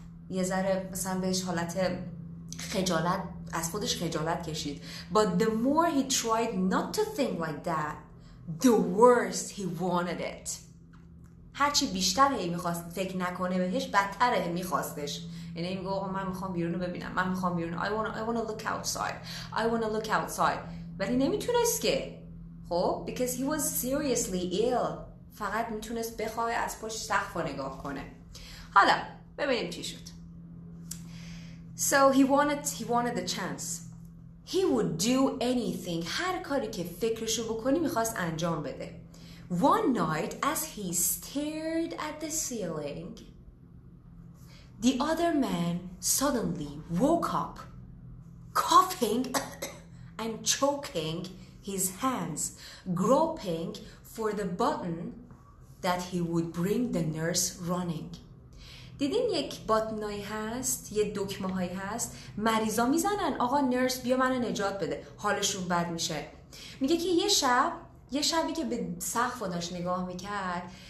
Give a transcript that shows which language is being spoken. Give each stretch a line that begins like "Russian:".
Persian: یه ذره مثلا بهش حالت خجالت، از خودش خجالت کشید.
English: But the more he tried not to think like that, the worse he wanted it.
Persian: هرچی بیشتر میخواست فکر نکنه بهش، بدتر میخواستش. یعنی میگه آقا من میخوام بیرون رو ببینم، من میخوام بیرون.
English: I want to look outside.
Persian: ولی نمیتونست که، خب
English: because he was seriously ill.
Persian: فقط میتونست بخواه از پشت سقف رو نگاه کنه. حالا ببینیم چی شد.
English: So he wanted the chance. He would do anything.
Persian: هر کاری که فکرشو بکنی میخواست انجام بده.
English: One night as he stared at the ceiling, the other man suddenly woke up, coughing and choking his hands, groping for the button that he would bring the nurse running.
Persian: دیدین یک باتنایی هست، یه دکمه هایی هست، مریضا میزنن آقا نرس بیا منو نجات بده، حالشون بد میشه. میگه که یه شبی که به سقف داشت نگاه میکرد.